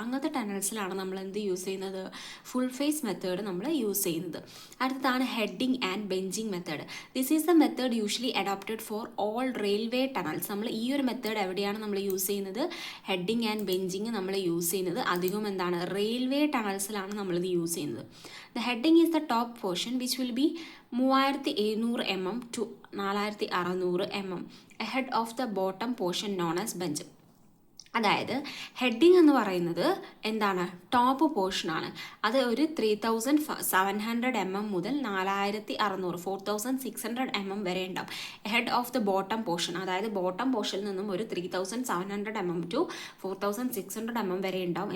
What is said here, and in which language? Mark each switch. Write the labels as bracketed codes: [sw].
[ml] അങ്ങനത്തെ ടണൽസിലാണ് നമ്മൾ എന്ത് യൂസ് ചെയ്യുന്നത്? ഫുൾ ഫേസ് മെത്തേഡ് നമ്മൾ യൂസ് ചെയ്യുന്നത്. അടുത്തതാണ് [en] Heading and benching method. This is the method usually adopted for all railway tunnels. [ml] നമ്മൾ ഈ ഒരു മെത്തേഡ് എവിടെയാണ് നമ്മൾ യൂസ് ചെയ്യുന്നത്? ഹെഡിങ് ആൻഡ് ബെഞ്ചിങ് നമ്മൾ യൂസ് ചെയ്യുന്നത് അധികം എന്താണ്? റെയിൽവേ ടണൽസിലാണ് നമ്മളിത് യൂസ് ചെയ്യുന്നത്. [en] The heading is the top portion which will be 3700 mm to 4600 mm ahead of the bottom portion known as bench. [ml] അതായത് ഹെഡിങ് എന്ന് പറയുന്നത് എന്താണ്? ടോപ്പ് പോർഷനാണ്. അത് ഒരു 3700 mm മുതൽ 4600 mm വരെ ഉണ്ടാവും. [en] head of the bottom portion, [ml] അതായത് ബോട്ടം പോർഷനിൽ നിന്നും ഒരു 3700 mm to 4600 mm വരെ ഉണ്ടാവും.